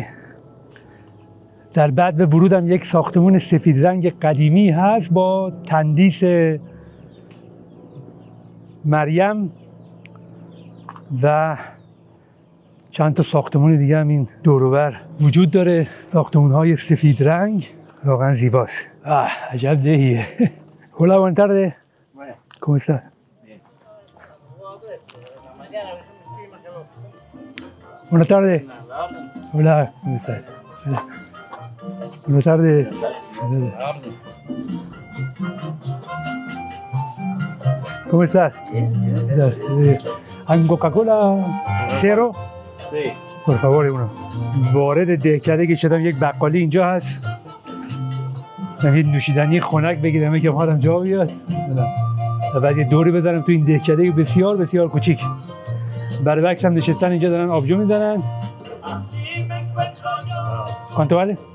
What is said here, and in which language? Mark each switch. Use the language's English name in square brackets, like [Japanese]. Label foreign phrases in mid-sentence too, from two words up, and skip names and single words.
[Persian] در بعد به ورودم یک ساختمون سفید رنگ قدیمی هست با تندیس مریم و چند تا ساختمون دیگه هم این دور و بر وجود داره. ساختمون‌های سفید رنگ واقعا زیباست. عجب دهیه. [Spanish] Hola, buenas tardes. ¿Cómo está? Buenas tardes. Hola, ¿cómo estás? Buenas tardes. ¿Cómo estás? ¿Hay Coca-Cola cero? Sí. Por favor, uno. [Persian] وارد دهکده که شدم یک بقالی اینجا هست. یه نوشیدنی خنک بگیرم که حالم جا بیاد. و بعد یه دوری بزنم تو این دهکده بسیار بسیار کوچیک. برای بکس هم نشستن اینجا دارن آبجو میزنن. [Spanish] ¿Cuánto vale?